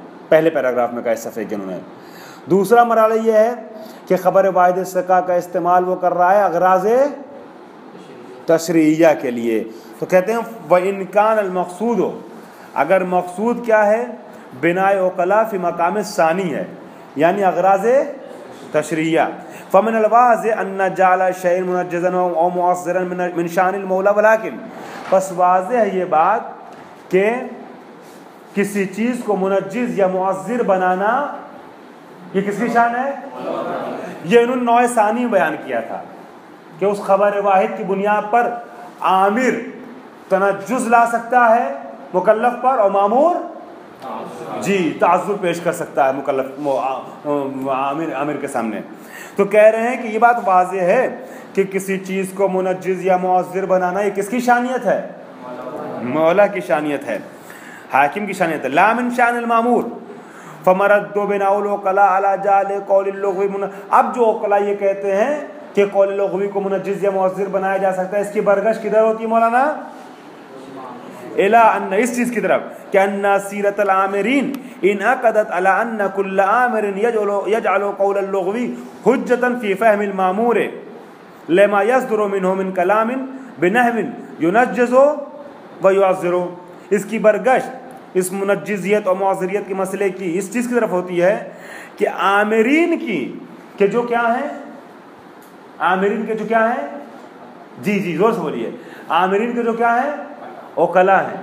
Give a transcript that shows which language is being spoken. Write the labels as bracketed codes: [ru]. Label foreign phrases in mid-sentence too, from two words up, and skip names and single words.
[ur] پہلے پیراگراف میں کہا اس صفحے کے انہوں نے۔ دوسرا مرحلہ یہ ہے کہ خبر واحد ثقہ کا استعمال وہ کر رہا ہے اغراض تشریعیہ کے لیے. تو کہتے ہیں [ar] وإن كان المقصود, [ur] اگر مقصود کیا ہے، بنائے عقلاء فی مقام ثانی ہے، یعنی اغراض تشریعیہ. [ar] فمن الواضح أن جعل شيئا منجزا أو معذرا من شأن المولى والحاكم, [ur] بس واضح ہے یہ بات کہ کسی چیز کو منجز یا معذر بنانا یہ کس کی شان ہے. یہ انہوں نے نوع ثانی بیان کیا تھا کہ اس خبر واحد کی بنیاد پر آمر تنجز لا سکتا ہے مکلف پر، اور مأمور جی تعذر پیش کر سکتا ہے مکلف آمر کے سامنے. تو کہہ رہے ہیں کہ یہ بات واضح ہے کہ کسی چیز کو منجز یا معذر بنانا یہ کس کی شانیت ہے، مولا کی شانیت ہے، حاکم کی شانیت ہے, मौला की शानियत है, हाकिम की शानियत है। [ar] لا من شأن المأمور فمرده بناء العقلاء على جعل قول اللغوي. [ur] اب جو عقلاء یہ کہتے ہیں کہ قول لغوی کو منجز یا معذر بنایا جا سکتا ہے، اس کی برگشت کدھر ہوتی ہے مولانا, [ar] إلى أن, [ur] اس چیز کی طرف کہ [ar] أن سيرة الآمرين انعقدت على أن كل آمر يجعل قول اللغوي حجة في فهم المأمور لما يصدر منه من كلام بنحو ينجز ويعذر. [ur] اس کی برگشت اس منجزیت اور معذریت کے مسئلے کی اس چیز کی طرف ہوتی ہے کہ آمرین کی کے جو کیا ہے، آمرین کے جو کیا ہے، جی زور سے بولیے، آمرین کے جو کیا ہے، عقلاء ہے.